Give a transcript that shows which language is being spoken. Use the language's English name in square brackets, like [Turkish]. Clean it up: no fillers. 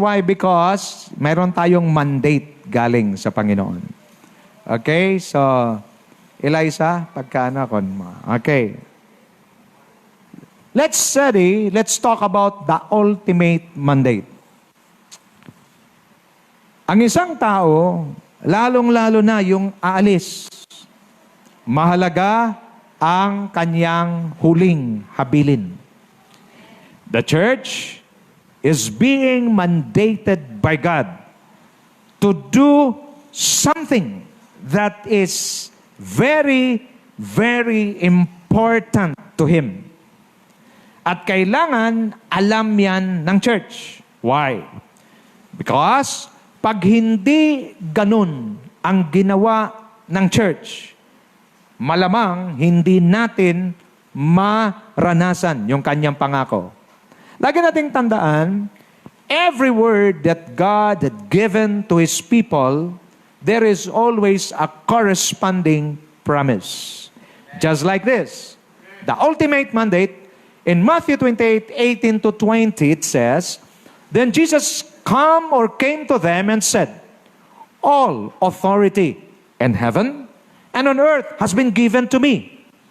[English] Why? Because [Filipino] mayroon tayong mandate galing sa Panginoon. Okay, so, Eliza, pagkaana kon mo. Okay. [English] Let's talk about the ultimate mandate. [Filipino] Ang isang tao, lalong-lalo na yung aalis, mahalaga ang kanyang huling habilin. [English] The church is being mandated by God to do something that is very, very important to Him. [Filipino] At kailangan alam yan ng church. [English] Why? Because [Filipino] pag hindi ganun ang ginawa ng church, malamang hindi natin maranasan yung kanyang pangako. Lagi nating tandaan, [English] every word that God had given to His people, there is always a corresponding promise. Just like this. The ultimate mandate, in Matthew 28:18 to 20, it says, Then Jesus came to them and said, All authority in heaven and on earth has been given to me.